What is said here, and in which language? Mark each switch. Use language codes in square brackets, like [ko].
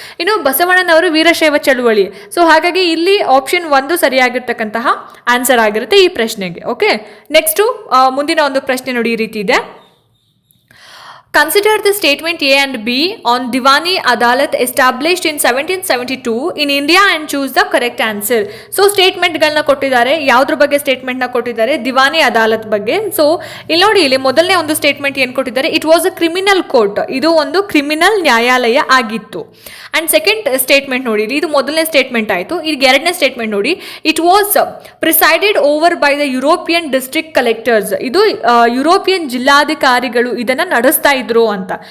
[kn] ಇನ್ನು ಬಸವಣ್ಣನವರು ವೀರಶೈವ ಚಳುವಳಿ. ಸೊ ಹಾಗಾಗಿ ಇಲ್ಲಿ ಆಪ್ಷನ್ 1 ಸರಿಯಾಗಿರ್ತಕ್ಕಂತಹ ಆನ್ಸರ್ ಆಗಿರುತ್ತೆ ಈ ಪ್ರಶ್ನೆಗೆ. ಓಕೆ, ನೆಕ್ಸ್ಟು ಮುಂದಿನ ಒಂದು ಪ್ರಶ್ನೆ ನೋಡಿ, ಈ ರೀತಿ ಇದೆ. [en] Consider the statement A and B on Diwani Adalat established in 1772 in India and choose the correct answer. [kn] So ಸ್ಟೇಟ್ಮೆಂಟ್ಗಳನ್ನ ಕೊಟ್ಟಿದ್ದಾರೆ. ಯಾವುದ್ರ ಬಗ್ಗೆ ಸ್ಟೇಟ್ಮೆಂಟ್ನ ಕೊಟ್ಟಿದ್ದಾರೆ? ದಿವಾನಿ ಅದಾಲತ್ ಬಗ್ಗೆ. ಸೊ ಇಲ್ಲಿ ನೋಡಿ, ಇಲ್ಲಿ ಮೊದಲನೇ ಒಂದು ಸ್ಟೇಟ್ಮೆಂಟ್ ಏನು ಕೊಟ್ಟಿದ್ದಾರೆ, [en] it was a criminal court, [kn] ಇದು ಒಂದು ಕ್ರಿಮಿನಲ್ ನ್ಯಾಯಾಲಯ ಆಗಿತ್ತು. ಆ್ಯಂಡ್ ಸೆಕೆಂಡ್ ಸ್ಟೇಟ್ಮೆಂಟ್ ನೋಡಿ, ಇದು ಮೊದಲನೇ ಸ್ಟೇಟ್ಮೆಂಟ್ ಆಯಿತು. ಈಗ ಎರಡನೇ ಸ್ಟೇಟ್ಮೆಂಟ್ ನೋಡಿ, [en] it was presided over by the European district collectors, [kn] ಇದು ಯುರೋಪಿಯನ್ ಜಿಲ್ಲಾಧಿಕಾರಿಗಳು ಇದನ್ನು ನಡೆಸ್ತಾ ಇದ್ರು ಅಂತ.